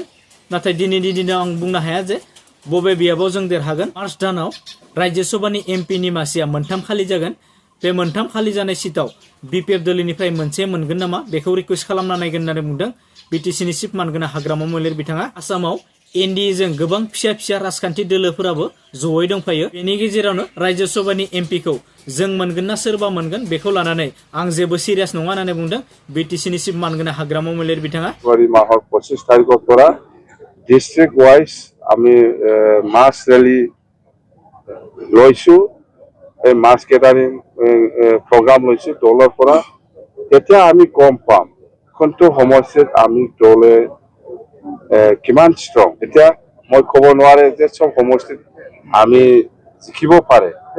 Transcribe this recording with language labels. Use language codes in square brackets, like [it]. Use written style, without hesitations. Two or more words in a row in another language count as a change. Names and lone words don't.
[brx] नाथाय दिनैनि दिनाव आं बुंनो हाया जे बबे बियाबाव जों देरहागोन मार्च दानाव राज्य सभानि एमपिनि मासिया 3 खालि जागोन बे 3 खालि जानाय सिटआव बिपिएफ दोलोनिफ्राय मोनसे मोनगोन नामा बेखौ रिक्वेस्ट खालामना नायगोन होननानै बुंदों बिटिसिनि चिफ मानगोनां हाग्रामा महिलारि बिथाङा आसामाव एनडिएजों गोबां फिसा फिसा राजखान्थि दोलोफोराबो जयै दंफायो बेनि गेजेरावनो राज्य सभानि एमपिखौ जों मोनगोन ना सोरबा मोनगोन बेखौ लानानै आं जेबो सिरियास नङा होननानै बुंदों बिटिसिनि चिफ मानगोनां हाग्रामा महिलारि बिथाङा [as] ফেব্রুয়ারি মাহৰ 25 তাৰিখৰ পৰা [en] district wise [as] আমি [en] mass rally [as] লৈছো এই [en] mass gathering program [as] লৈছো দলৰ পৰা তেতিয়া আমি গম পাম কোনটো সমস্যাত আমি দলে কিমান ষ্ট্ৰং এতিয়া মই ক'ব নোৱাৰে যে সব সমষ্টিত আমি জিকিব পাৰে